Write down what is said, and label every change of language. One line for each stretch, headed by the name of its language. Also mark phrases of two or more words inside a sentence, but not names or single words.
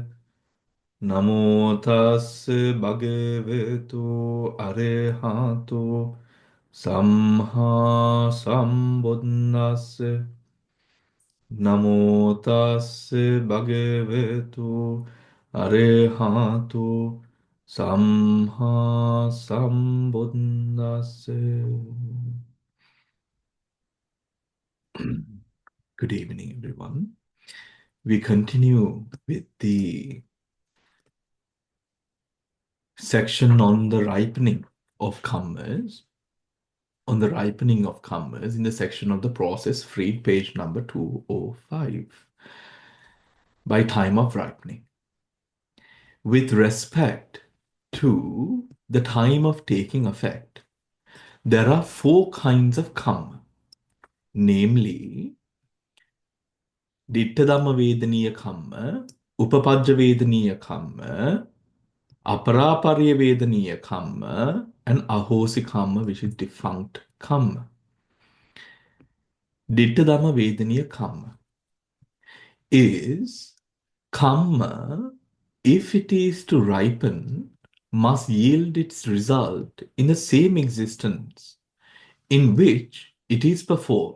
Pali: Namo tassa bhagavato arahato samma sambuddhassa. Namo tassa bhagavato arahato samma sambuddhassa.
English: Good evening, everyone. We continue with the section on the ripening of kammas, in the section of the process freed, page number 205, by time of ripening. With respect to the time of taking effect, there are four kinds of kamma, namely
Pali: ditta dhamma vedaniya kamma, upapajja vedaniya kamma, Aparaparya Vedaniya Kamma
English: and
Pali: Ahosi Kamma,
English: which is defunct Kamma.
Pali: Dittadhamma Vedaniya Kamma
English: is Kamma, if it is to ripen, must yield its result in the same existence in which it is performed.